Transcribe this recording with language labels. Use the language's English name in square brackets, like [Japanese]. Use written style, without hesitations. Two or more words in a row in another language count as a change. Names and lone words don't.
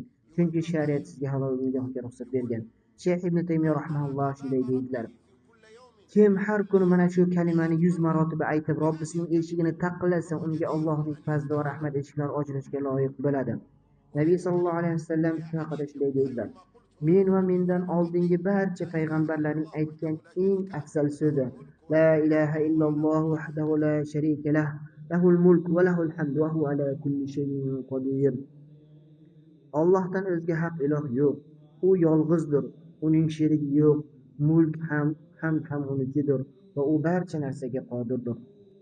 [Uzbek] Chunki shariat sizga halol nikohga ruxsat bergan. Shayx Ibn Taymiyo rahimahulloh shunday deydilar: Kim har kuni mana shu kalimani 100 marotaba aytib, Robbisining eshigini taqillasa, unga Allohning fazli va rahmat eshiklari ochilishiga loyiq bo'ladi. Nabiy [Arabic] صلى الله عليه وسلم [Uzbek] shu haqida shunday deydilar: Men va mendan oldingi barcha payg'ambarlarning aytgan eng afzal so'zi [Arabic] لا إله إلا الله وحده لا شريك له، له الملك وله الحمد وهو على كل شيء قدير. [Uzbek] Allohdan o'zga haq iloh yo'q. U yolg'izdir, uning sherigi yo'q. Mulk ham, hamd ham unikidir va u barcha narsaga qodirdir.